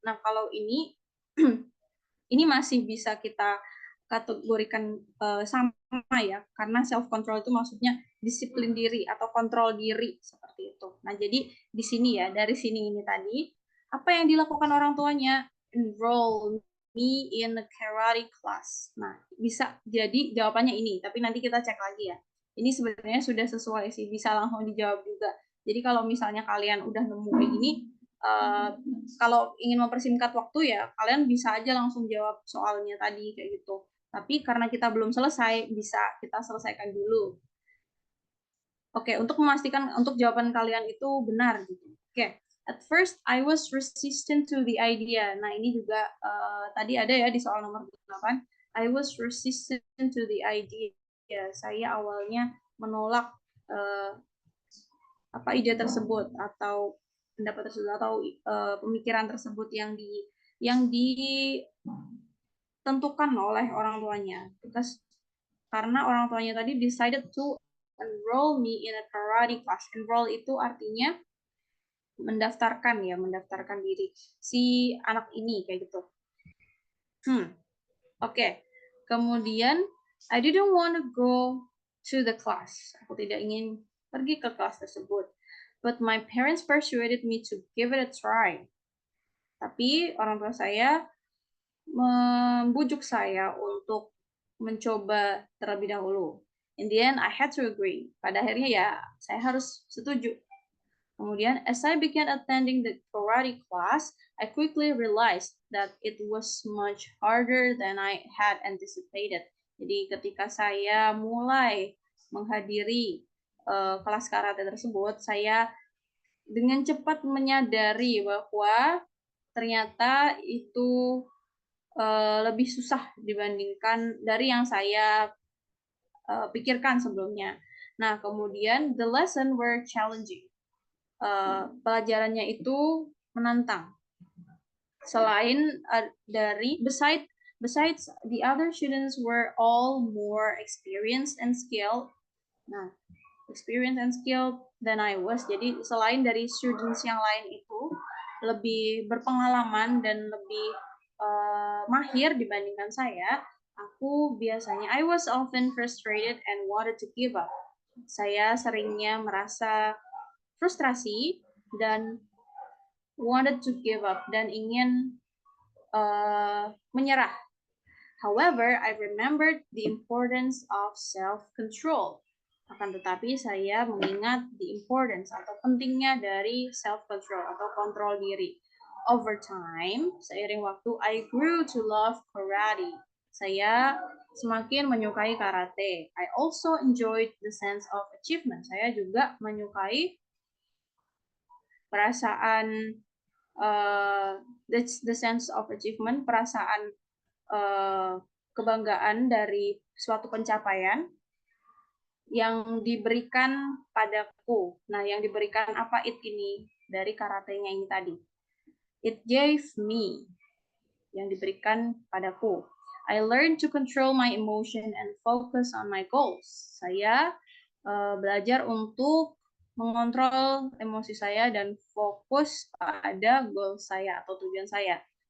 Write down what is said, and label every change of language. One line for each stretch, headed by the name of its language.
Indonesian: Nah, kalau ini ini masih bisa kita kategorikan sama ya, karena self control itu maksudnya disiplin diri atau kontrol diri seperti itu. Nah, jadi di sini ya, dari sini ini tadi, apa yang dilakukan orang tuanya?
English: Enroll me in a karate class.
Indonesian: Nah, bisa jadi jawabannya ini, tapi nanti kita cek lagi ya. Ini sebenarnya sudah sesuai sih, bisa langsung dijawab juga. Jadi kalau misalnya kalian udah nemu kayak gini, kalau ingin mempersingkat waktu ya kalian bisa aja langsung jawab soalnya tadi kayak gitu. Tapi karena kita belum selesai, bisa kita selesaikan dulu. Oke, untuk memastikan untuk jawaban kalian itu benar gitu. Oke,
English: at first I was resistant to the idea.
Indonesian: Nah, ini juga tadi ada ya di soal nomor 8.
English: I was resistant to the idea.
Indonesian: Saya awalnya menolak ide tersebut atau pendapat tersebut atau pemikiran tersebut yang ditentukan oleh orang tuanya. Karena orang tuanya tadi
English: decided to enroll me in a karate class.
Indonesian: Enroll itu artinya mendaftarkan diri si anak ini kayak gitu. Oke. Kemudian
English: I didn't want to go to the class.
Indonesian: Aku tidak ingin pergi ke kelas tersebut.
English: But my parents persuaded me to give it a try.
Indonesian: Tapi orang tua saya membujuk saya untuk mencoba terlebih dahulu.
English: In the end, I had to agree.
Indonesian: Pada akhirnya ya, saya harus setuju. Kemudian,
English: as I began attending the karate class, I quickly realized that it was much harder than I had anticipated.
Indonesian: Jadi ketika saya mulai menghadiri kelas karate tersebut, saya dengan cepat menyadari bahwa ternyata itu lebih susah dibandingkan dari yang saya pikirkan sebelumnya. Nah, kemudian
English: the lesson were challenging.
Indonesian: Pelajarannya itu menantang. Selain
English: besides the other students were all more experienced and skilled.
Indonesian: Nah,
English: experienced and skilled than I was.
Indonesian: Jadi selain dari students yang lain itu lebih berpengalaman dan lebih mahir dibandingkan saya, aku biasanya
English: I was often frustrated and wanted to give up.
Indonesian: Saya seringnya merasa frustrasi dan
English: wanted to give up
Indonesian: dan ingin menyerah.
English: However, I remembered the importance of self-control.
Indonesian: Akan tetapi saya mengingat
English: the importance
Indonesian: atau pentingnya dari self-control atau kontrol diri.
English: Over time,
Indonesian: seiring waktu,
English: I grew to love karate.
Indonesian: Saya semakin menyukai karate.
English: I also enjoyed the sense of achievement.
Indonesian: Saya juga menyukai perasaan
English: the sense of achievement,
Indonesian: perasaan kebanggaan dari suatu pencapaian yang diberikan padaku. Nah, yang diberikan apa ini dari karatenya ini tadi?
English: It gave me,
Indonesian: yang diberikan padaku.
English: I learned to control my emotion and focus on my goals.
Indonesian: Saya belajar untuk mengontrol emosi saya dan fokus pada goal saya atau tujuan saya.